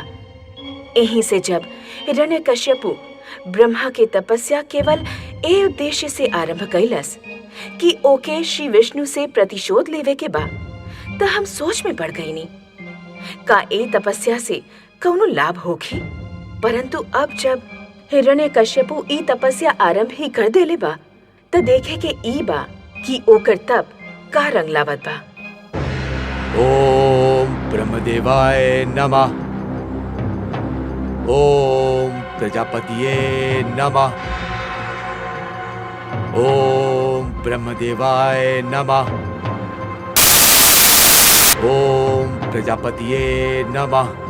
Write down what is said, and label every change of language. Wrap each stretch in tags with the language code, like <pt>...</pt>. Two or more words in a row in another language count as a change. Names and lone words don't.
<bho>यहीं से जब हिरण्यकश्यपु ब्रह्मा के तपस्या केवल ए उद्देश्य से आरंभ कैलस कि ओके श्री विष्णु से प्रतिशोध लेवे के बा, त हम सोच में पड़ गईनी का ए तपस्या से कौनो लाभ होखी। परंतु अब जब हिरण्यकश्यपु ई तपस्या आरंभ ही कर देले बा, त देखे के ई बा कि ओकर तप का रंग लावत बा।</bho> <sa>ओम ब्रह्मदेवाय नमः। ओम प्रजापतिये नमः। ओम ब्रह्मदेवाय नमः। ओम प्रजापतिये नमः।</sa>